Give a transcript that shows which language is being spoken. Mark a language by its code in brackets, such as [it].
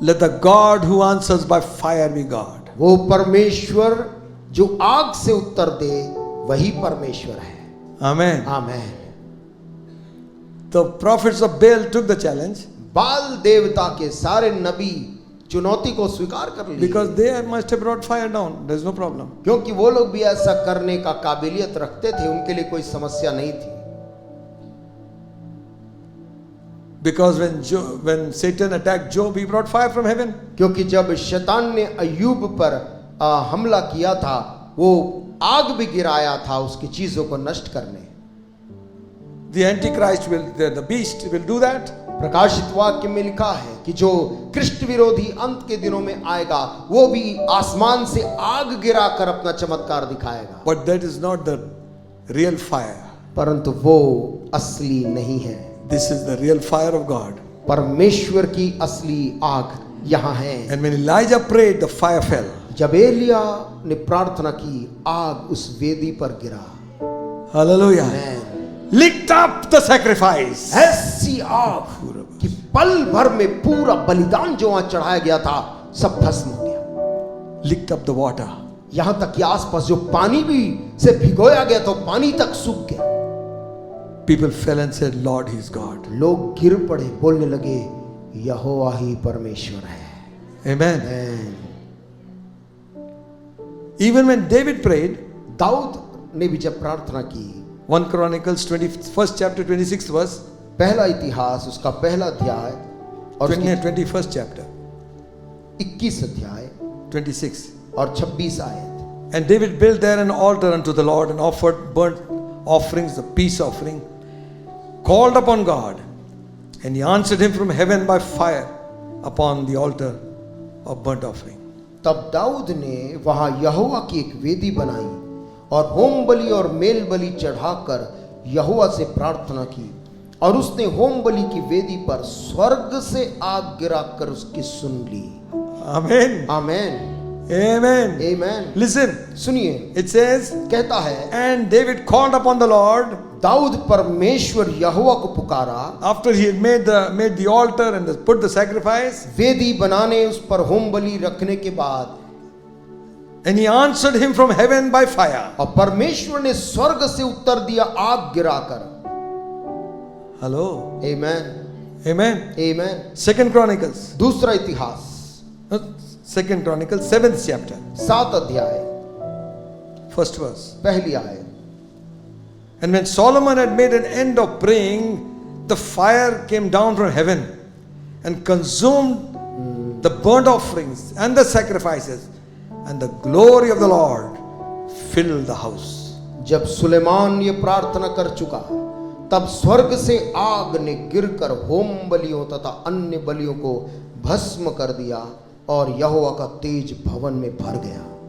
[en] let the God who answers by fire be God. [hi] वो परमेश्वर जो आग से उत्तर दे वही परमेश्वर है। [en] Amen. [hi] आमीन। [en] The prophets of Baal took the challenge. [hi] बाल देवता के सारे नबी चुनौती को स्वीकार कर लिए, [en] because they must have brought fire down. There's no problem. [hi] क्योंकि वो लोग भी ऐसा करने का काबिलियत रखते थे, उनके लिए कोई समस्या नहीं थी। [en] Because when Satan attacked Job, he brought fire from heaven. [hi] क्योंकि जब शैतान ने अय्यूब पर हमला किया था, वो आग भी गिराया था उसकी चीजों को नष्ट करने। [en] The Antichrist will, the beast will do that. [hi] प्रकाशित वाक्य में लिखा है कि जो कृष्ण विरोधी अंत के दिनों में आएगा, वो भी आसमान से आग गिराकर अपना चमत्कार दिखाएगा। [en] But that is not the real fire. [hi] परंतु वो असली नहीं है। [en] This is the real fire of God. [hi] परमेश्वर की असली आग यहाँ है। [en] And when Elijah prayed, the fire fell. [hi] जब एलिया ने प्रार्थना की, आग उस वेदी पर गिरा। [en] Hallelujah. Amen. Licked up the sacrifice. [hi] ऐसी आग कि पल भर में पूरा बलिदान जो वहां चढ़ाया गया था सब भस्म हो गया। [en] Licked up the water. [hi] यहां तक कि आसपास जो पानी भी से भिगोया गया तो पानी तक सूख गया। [en] People fell and said, Lord, He is God. [hi] लोग गिर पड़े, बोलने लगे यहोवा ही परमेश्वर है। [en] Amen. Amen. Even when David prayed, [hi] Dawood ने भी जब प्रार्थना की, [en] 1 Chronicles 21st chapter 26th verse, [hi] पहला इतिहास उसका पहला अध्याय और [en] 21st chapter [hi] 21 अध्याय [en] 26. [hi] और 26 आयत। [en] And David built there an altar unto the Lord and offered burnt offerings, the peace offering, called upon God, and He answered him from heaven by fire upon the altar of burnt offering. [hi] तब दाऊद ने वहां यहोवा की एक वेदी बनाई और home बलि और mail बलि चढ़ाकर यहोवा से प्रार्थना की, और उसने होम बलि की वेदी पर स्वर्ग से आग गिराकर उसकी सुन ली। [en] Amen. [hi] आमेन। [en] Amen. [hi] आमेन। [en] Listen, [hi] सुनिए, [en] it says, [hi] कहता है [en] and David called upon the Lord [hi] Dawood परमेश्वर यहोवा को पुकारा। [en] after he had made the altar and put the sacrifice, [hi] वेदी बनाने उस पर होम बलि रखने के बाद, [en] and he answered him from heaven by fire. [hi] और परमेश्वर ने स्वर्ग से उत्तर दिया आग गिराकर। [en] Hello. [hi] आमेन। [en] Amen. [hi] आमेन। [en] 2 Chronicles. [hi] दूसरा इतिहास [en] 2 Chronicles 7th chapter [hi] 7 अध्याय [en] 1st verse. [hi] पहली आयत। [en] And when Solomon had made an end of praying, the fire came down from heaven and consumed the burnt offerings and the sacrifices, and the glory of the Lord filled the house. [hi] जब सुलेमान ये प्रार्थना कर चुका, तब स्वर्ग से आग ने गिरकर होम बलियों तथा अन्य बलियों को भस्म कर दिया और यहोवा का तेज भवन में भर गया।